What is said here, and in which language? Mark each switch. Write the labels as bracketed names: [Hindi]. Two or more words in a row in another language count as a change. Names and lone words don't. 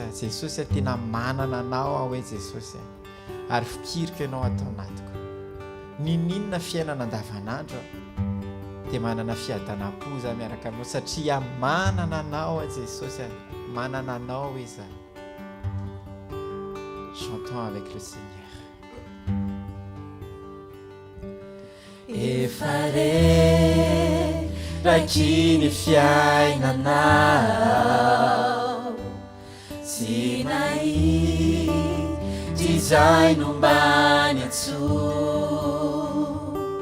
[Malagasy] Jesosy tena manana anao aho hoe Jesosy. Ary fikiriko ianao ato anatiko. Ninona fiainana andavanandro dia manana fiadanam-po za miaraka aminao satria manana anao Jesosy. Manana anao iza. [French] Chantons avec le Seigneur. [Malagasy] Efare rakiny fiainanao tsy nahidy izay nombany antso